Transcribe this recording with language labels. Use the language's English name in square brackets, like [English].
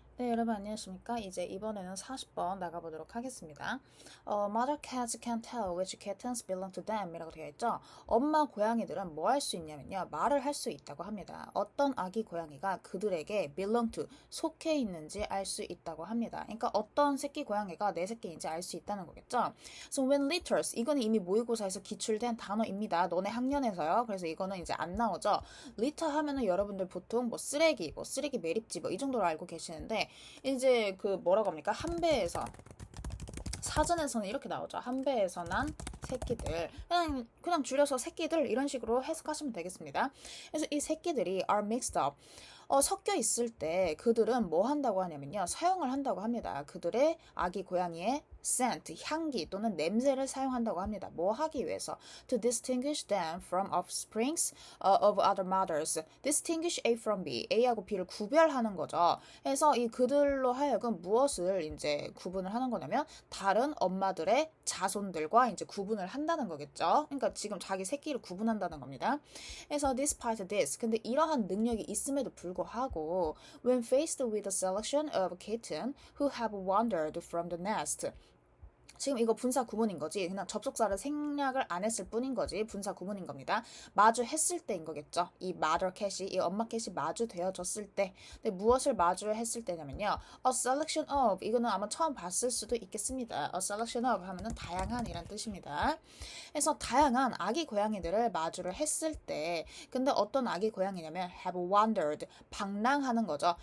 [Korean] 네, 여러분 안녕하십니까? 이제 이번에는 40번 나가보도록 하겠습니다. [English] Mother cats can tell which kittens belong to them [Korean] 이라고 되어 있죠. 엄마 고양이들은 뭐 할 수 있냐면요. 말을 할 수 있다고 합니다. 어떤 아기 고양이가 그들에게 [English] belong to, [Korean] 속해 있는지 알 수 있다고 합니다. 그러니까 어떤 새끼 고양이가 내 새끼인지 알 수 있다는 거겠죠. [English] So when litters, [Korean] 이거는 이미 모의고사에서 기출된 단어입니다. 너네 학년에서요. 그래서 이거는 이제 안 나오죠. litter 하면은 여러분들 보통 뭐 쓰레기, 쓰레기 매립지 이 정도로 알고 계시는데 이제 그 뭐라고 합니까? 한 배에서 사전에서는 이렇게 나오죠. 한 배에서 난 새끼들. 그냥 줄여서 새끼들 이런 식으로 해석하시면 되겠습니다. 그래서 이 새끼들이 [English] are mixed up. [Korean] 섞여 있을 때 그들은 뭐 한다고 하냐면요. 사용을 한다고 합니다. 그들의 아기 고양이의 scent, 향기 또는 냄새를 사용한다고 합니다. 뭐 하기 위해서? [English] To distinguish them from offsprings of other mothers. Distinguish A from B. [Korean] A하고 B를 구별하는 거죠. 그래서 이 그들로 하여금 무엇을 이제 구분을 하는 거냐면 다른 엄마들의 자손들과 이제 구분을 한다는 거겠죠. 그러니까 지금 자기 새끼를 구분한다는 겁니다. 그래서 [English] despite this, [Korean] 근데 이러한 능력이 있음에도 불구하고 [English] when faced with a selection of kitten who have wandered from the nest, [Korean] 지금 이거 분사 구문인 거지. 그냥 접속사를 생략을 안 했을 뿐인 거지. 분사 구문인 겁니다. 마주했을 때인 거겠죠. 이 mother cat이, 이 엄마 cat이 마주되어졌을 때. 근데 무엇을 마주했을 때냐면요. [English] A selection of, [Korean] 이거는 아마 처음 봤을 수도 있겠습니다. [English] A selection of [Korean] 하면은 다양한 이란 뜻입니다. 그래서 다양한 아기 고양이들을 마주를 했을 때, 근데 어떤 아기 고양이냐면 [English] have wandered, [Korean] 방랑하는 거죠.